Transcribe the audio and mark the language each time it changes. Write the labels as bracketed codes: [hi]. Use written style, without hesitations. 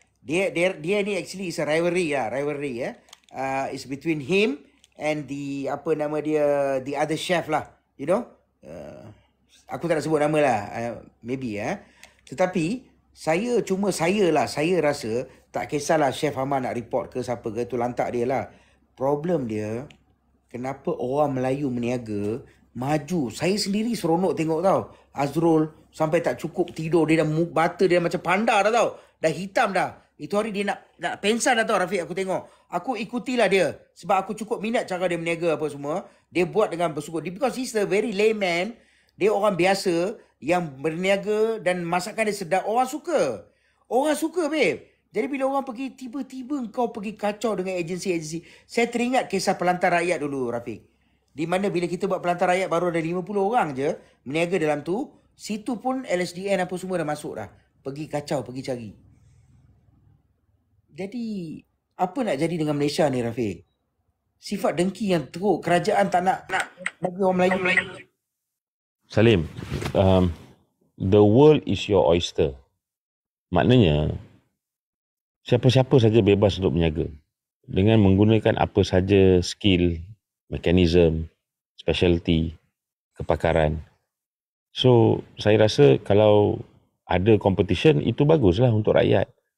[ms] Dia ni [en] actually is a rivalry lah. It's between him and the the other chef lah. You know? [ms] Aku tak nak sebut nama lah. Maybe Tetapi saya rasa tak kisahlah Chef Hamad nak report ke siapa ke, tu lantak dia lah. Problem dia, kenapa orang Melayu meniaga maju. Saya sendiri seronok tengok tau. Azrul sampai tak cukup tidur. Dia dah bata dia macam panda dah tau. Dah hitam dah. Itu hari dia nak pensan dah tau Rafiq, aku tengok. Aku ikutilah dia. Sebab aku cukup minat cara dia meniaga apa semua. Dia buat dengan bersungguh. [en] Because he's a very layman. [ms] Dia orang biasa yang berniaga dan masakan dia sedap. Orang suka babe. Jadi bila orang pergi, tiba-tiba kau pergi kacau dengan agensi-agensi. Saya teringat kisah Pelantar Rakyat dulu Rafiq. Di mana bila kita buat Pelantar Rakyat baru ada 50 orang je meniaga dalam tu. Situ pun LSDN apa semua dah masuk dah. Pergi kacau, pergi cari. Jadi apa nak jadi dengan Malaysia ni Rafiq? Sifat dengki yang teruk. Kerajaan tak nak bagi orang Melayu. [en] Salim, the world is your oyster. [ms] Maknanya, siapa-siapa saja bebas untuk berniaga. Dengan menggunakan apa saja skill, mekanism, specialty, kepakaran. So, saya rasa kalau ada competition, itu baguslah untuk rakyat.